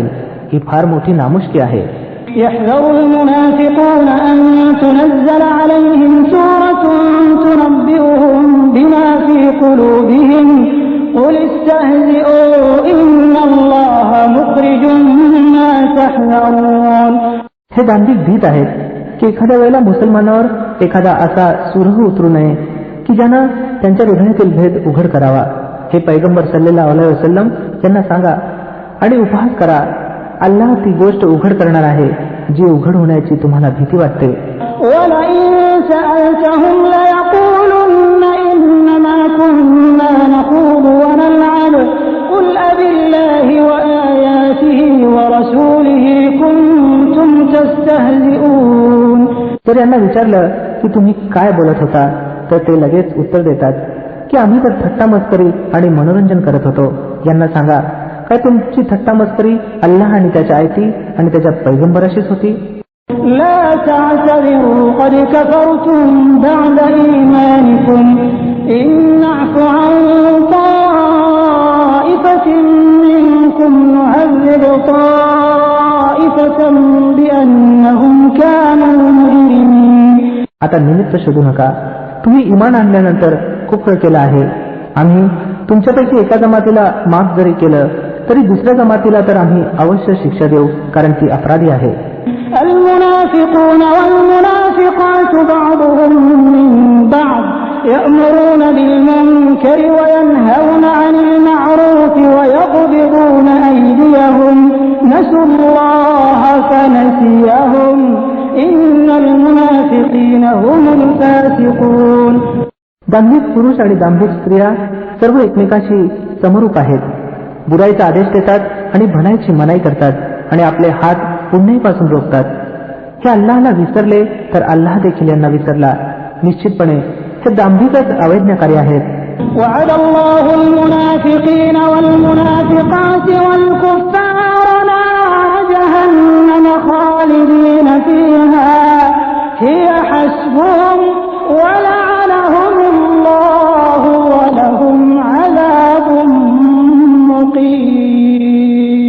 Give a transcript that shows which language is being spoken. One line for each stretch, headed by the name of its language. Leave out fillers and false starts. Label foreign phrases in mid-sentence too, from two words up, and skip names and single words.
Marathi: ही फार मोठी नामुष्की आहे.
Arabic: يحذر المنافقون أن تنزل عليهم سورة تنبئهم بما في قلوبهم قل استهزئوا إن الله مخرج ما تحذرون.
Marathi: हे दांभिक भीत आहेत की एखाद्या वेळेला मुसलमानावर एखादा असा सुरह उतरू नये की ज्यानं त्यांच्या हृदयातील भेद उघड करावा. हे पैगंबर
Arabic: صلى الله عليه وسلم
Marathi: यांना सांगा आणि उपहास करा, अल्लाह ती गोष्ट उघड करणार आहे जी उघड होण्याची तुम्हाला भीती वाटते. तर यांना विचारलं की तुम्ही काय बोलत होता तर ते लगेच उत्तर देतात की आम्ही तर थट्टा मस्करी आणि मनोरंजन करत होतो. यांना सांगा काय तुमची थट्टा मस्करी अल्लाह आणि त्याच्या आयती आणि त्याच्या पैगंबराशीच होती.
Arabic: لا تعتذروا قد كفرتم بعد إيمانكم إن نعفو عن طائفة منكم نعذب طائفة بأنهم كانوا مجرمين.
Marathi: आता निमित्त शोधू नका, तुम्ही इमान आणल्यानंतर कुफ्र केला आहे. आम्ही तुमच्यापैकी एका जमातीला माफ जरी केलं तरी दुसऱ्या जमातीला तर आम्ही अवश्य शिक्षा देऊ कारण ती अपराधी आहे.
Arabic: المنافقون والمنافقات بعضهم من بعض يأمرون بالمنكر وينهون عن المعروف ويقبضون أيديهم نسوا الله فنسيهم إن المنافقين هم الفاسقون.
Marathi: दांभिक पुरुष आणि दांभिक स्त्रिया सर्व एकमेकाशी समरूप आहेत. बुराईचा आदेश देतात आणि भलाईची मनाई करतात आणि आपले हात पुण्याईपासून रोखतात. हे अल्लाहला विसरले तर अल्लाह देखील यांना विसरला. निश्चितपणे हे दांभिकच अवैज्ञाकारी आहेत.
Arabic: وعد الله المنافقين والمنافقات والكفار نار جهنم خالدين فيها هي حسبهم ولعنهم الله ولهم عذاب مقيم.